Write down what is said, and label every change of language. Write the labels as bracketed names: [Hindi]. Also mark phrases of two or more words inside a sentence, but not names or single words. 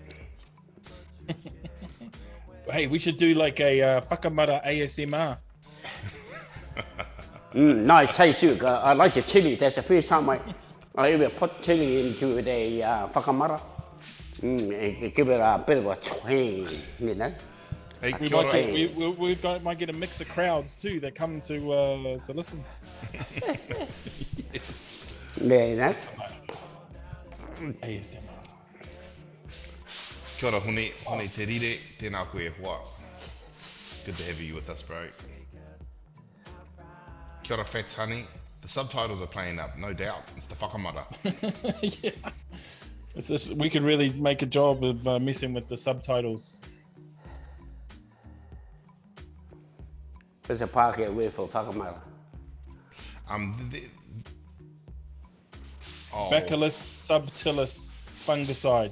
[English] Hey, we should do like a whakamara ASMR. Nice taste too. I like the chili. That's the first time I ever put chili into the whakamara. It give it a bit of a twang, you know. Hey, We [Māori] kia ora. [English] might get a mix of crowds too that come to listen. Yeah, you know. ASMR. [Māori] Kia ora, hone te rire, tēnā koe hoa. [English] Good to have you with us, bro. [Māori] Kia ora, Fats Honey. [English] The subtitles are playing up, no doubt. It's the whakamara. Yeah. It's just, we could really make a job of messing with the subtitles. There's a Pākehā word for whakamara. [Latin] Bacillus subtilis [English] fungicide.